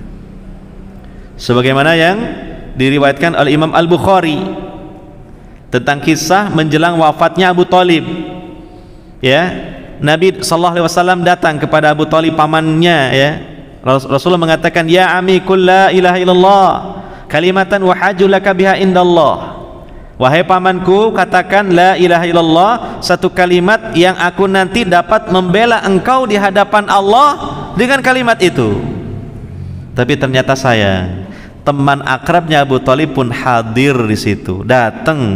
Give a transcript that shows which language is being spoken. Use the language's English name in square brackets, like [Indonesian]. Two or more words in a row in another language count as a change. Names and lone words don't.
[Indonesian] Sebagaimana yang diriwayatkan oleh Imam Al-Bukhari tentang kisah menjelang wafatnya Abu Thalib, ya. Nabi SAW datang kepada Abu Thalib, pamannya, ya. Rasulullah mengatakan, [Arabic] يا عم قل لا إله إلا الله كلمة وأحاج لك بها عند الله. [Indonesian] Wahai pamanku, katakan [Arabic] لا إله إلا الله, [Indonesian] satu kalimat yang aku nanti dapat membela engkau di hadapan Allah dengan kalimat itu. Tapi ternyata saya, teman akrabnya Abu Thalib pun hadir di situ, datang.